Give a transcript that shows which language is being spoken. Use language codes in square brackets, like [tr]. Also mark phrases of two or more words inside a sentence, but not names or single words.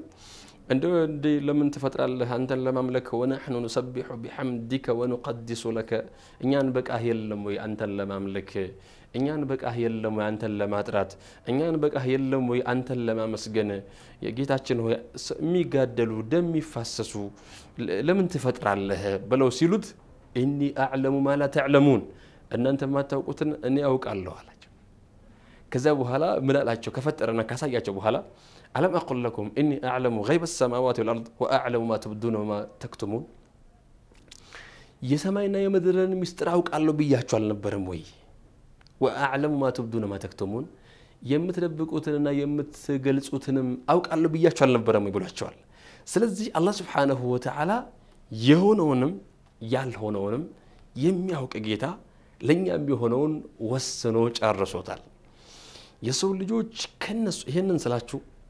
[am] እንደ ለምን ተፈጥራለህ አንተን ለማምለክ [ar] ونحن نسبح بحمدك ونقدس لك [am] እኛን በቃህ የለም ወይ አንተን ለማምለክ እኛን በቃህ የለም ወይ አንተን ለማጥራት እኛን በቃህ የለም ወይ አንተን ለማመስገን የጌታችን ሆይ የሚጋደሉ ደም ይፋሰሱ ለምን ተፈጥራለህ ብለው ሲሉት [ar] إني أعلم ما لا تعلمون [am] እናንተ ማታውቁትን እኔ አውቃለሁ አላቸው። ከዛ በኋላ ምን አላቸው? ከፈጠረና ካሳያቸው በኋላ [ar] ألم أقل لكم إني أعلم غيب السماوات والأرض وأعلم ما تبدون وما تكتمون [am] የሰማይና የምድርን ምስጢር አውቃለሁ ብያችሁ አልነበረም ወይ? [ar] واعلم ما تبدون وما تكتمون [am] የምትደብቁትንና የምትገልጹትንም አውቃለሁ ብያችሁ አልነበረም ወይ ብሏቸዋል። ስለዚህ አላህ [ar] سبحانه وتعالى [am] የሆነውንም ያልሆነውንም የሚያውቅ ጌታ ለኛም ቢሆነውን ወስኖ ጨርሶታል። የሰው ልጆች ከነሱ ይሄንን ስላችሁ